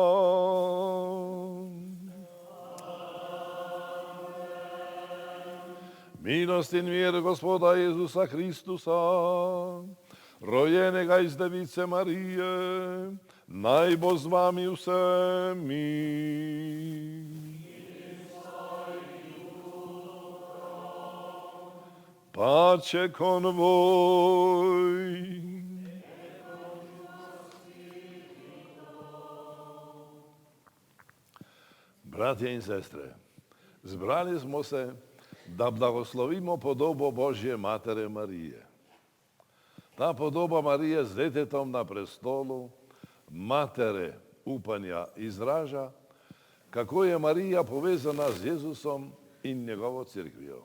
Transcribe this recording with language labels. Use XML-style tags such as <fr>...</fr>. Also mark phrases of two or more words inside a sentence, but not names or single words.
<sl>Milost in mir Gospoda Jezusa Hristusa, rojenega iz Device Marije, naj bo z vami vsemi.</sl> <it>Pace con voi.</it> <sl>Bratje in sestre, zbrali smo se, da blagoslovimo podobo Božje Matere Marije. Ta podoba Marije z detetom na prestolu, matere upanja, izraža, kako je Marija povezana z Jezusom in njegovo cerkvijo.</sl>